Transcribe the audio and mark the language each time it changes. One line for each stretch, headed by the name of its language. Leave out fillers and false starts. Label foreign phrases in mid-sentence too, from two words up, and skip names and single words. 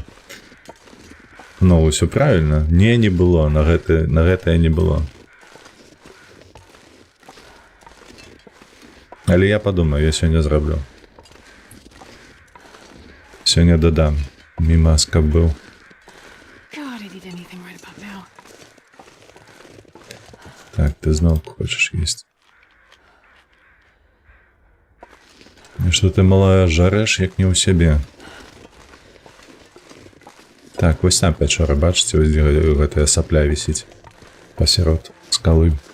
Belarusian: Ну, ўсё правільна. Не было, на гэтае не было. Але я падумаю, я сёння зраблю. Сёння дадам. Мімас, каб быў.
English: God, I need anything right about now.
Belarusian: Так, ты зноў хочаш есць. І што ты, малая, жарэш, як не ў сябе. Так, вось там пячора, бачыце, вось гэтая сапля вісіць пасярод скалы.